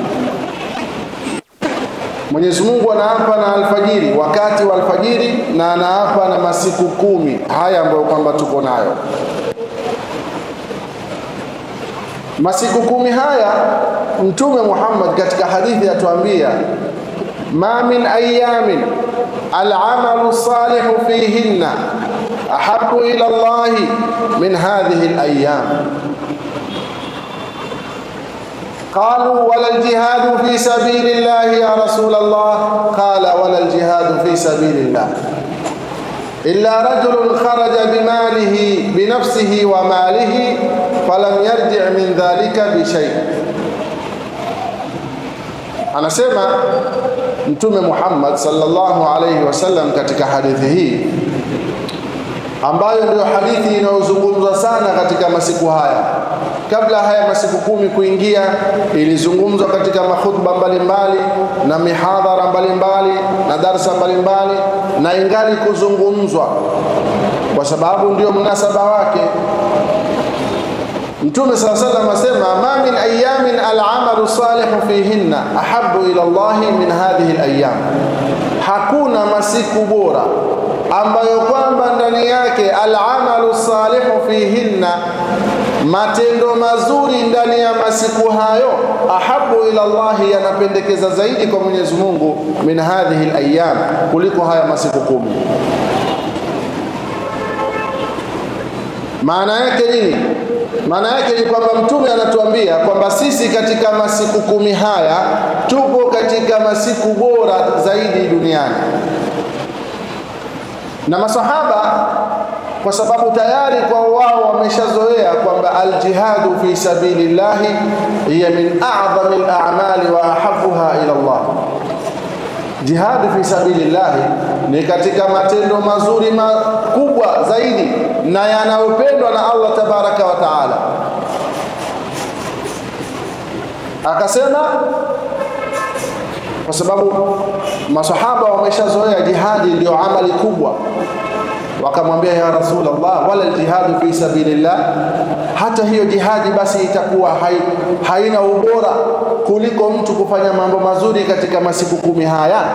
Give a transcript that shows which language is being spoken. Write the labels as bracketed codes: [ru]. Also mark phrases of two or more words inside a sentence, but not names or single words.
[sw] Mwenyezi Mungu anaapa na alfajiri, wakati wa alfajiri, na anaapa na masiku 10 haya ambayo kwamba tuko nayo. Masiku 10 haya Mtume Muhammad katika hadithi atuambia [ar] ما من أيام العمل الصالح فيهن أحب إلى الله من هذه الأيام. قالوا ولا الجهاد في سبيل الله يا رسول الله؟ قال ولا الجهاد في سبيل الله إلا رجل خرج بماله بنفسه وماله فلم يرجع من ذلك بشيء. [sw] Anasema Mtume Muhammad [ar] صلى الله عليه وسلم [sw] katika hadithi hii, ambayo ndio hadithi inayozungumzwa sana katika masiku haya. Kabla haya masiku 10 kuingia, ilizungumzwa katika makhutba mbalimbali na mihadhara mbalimbali na darasa mbalimbali, na ingali kuzungumzwa kwa sababu ndio mnasaba wake. Mtume [ar] صلى الله عليه وسلم [sw] asema, [ar] ما من أيام العمل الصالح فيهن أحب إلى الله من هذه الأيام. [sw] Hakuna masiku bora ambayo kwamba ndani yake [ar] العمل الصالح فيهن, [sw] matendo mazuri ndani ya masiku hayo, [ar] أحب إلى الله, [sw] yanapendekeza zaidi kwa Mwenyezi Mungu, [ar] من هذه الأيام, [sw] kuliko haya masiku 10. Maana yake nini? Maana yake ni kwamba Mtume anatuambia kwamba sisi katika masiku 10 haya tupo katika masiku bora zaidi duniani. Na masahaba, kwa sababu tayari kwa wao wameshazoea kwamba [ar] الجهاد في سبيل الله هي من أعظم الأعمال وأحبها إلى الله. جهاد في سبيل الله [sw] ni katika matendo mazuri makubwa zaidi na yanayopendwa na Allah [ar] تبارك وتعالى. [sw] Akasema kwa sababu masahaba wameshazoea jihadi ndio amali kubwa, wakamwambia [ar] يا رسول الله, ولا الجهاد في سبيل الله, [sw] hata hiyo jihadi basi itakuwa haina ubora kuliko mtu kufanya mambo mazuri katika masiku 10 haya.